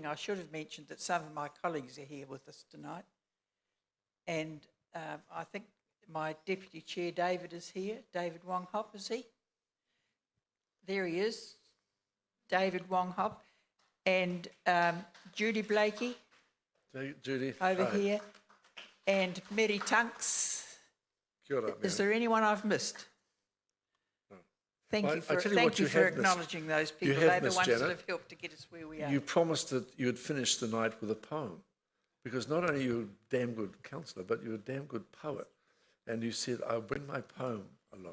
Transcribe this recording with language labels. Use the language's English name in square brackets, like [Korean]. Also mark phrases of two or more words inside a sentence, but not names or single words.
[English] I should have mentioned that some of my colleagues are here with us tonight, and I think my Deputy Chair David is here. David Wong Hop, is he? There he is, David Wong Hop, and Judy Blakey, Judy, over here, and Mary Tunks. [Māori] Kia ora, [English] is there anyone I've missed? No. Thank you for acknowledging those people. They're the ones that have helped to get us where we are. You promised that you would finish the night with a poem, because not only are you a damn good counsellor, but you're a damn good poet. And you said, I'll bring my poem along.